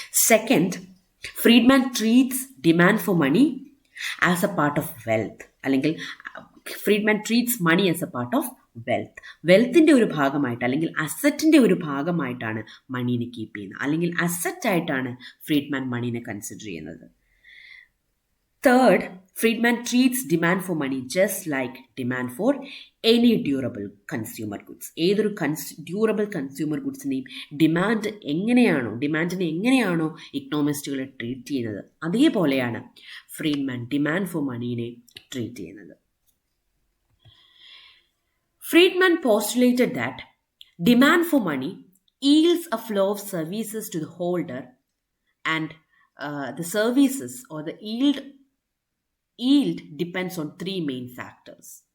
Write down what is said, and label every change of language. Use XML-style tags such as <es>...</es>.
<en>Second, Friedman treats demand for money as a part of wealth, അല്ലെങ്കിൽ Friedman treats money as a part of wealth.</en> <ml>വെൽത്തിൻ്റെ ഒരു ഭാഗമായിട്ട് അല്ലെങ്കിൽ അസറ്റിൻ്റെ ഒരു ഭാഗമായിട്ടാണ് മണീനെ keep ചെയ്യുന്നത്, അല്ലെങ്കിൽ അസറ്റായിട്ടാണ് ഫ്രീഡ്മാൻ മണീനെ കൺസിഡർ ചെയ്യുന്നത്. Third,</ml> <en>Friedman treats demand for money just like demand for any durable consumer goods.</en> <ml>ഏതൊരു ഡ്യൂറബിൾ കൺസ്യൂമർ ഗുഡ്സിനെയും ഡിമാൻഡിനെ എങ്ങനെയാണോ ഇക്കണോമിസ്റ്റുകൾ ട്രീറ്റ് ചെയ്യുന്നത്, അതേപോലെയാണ് ഫ്രീഡ്മാൻ ഡിമാൻഡ് ഫോർ മണീനെ ട്രീറ്റ് ചെയ്യുന്നത്.</ml> <en>Friedman postulated that demand for money yields a flow of services to the holder, and the services or the yield depends on three main factors.</en>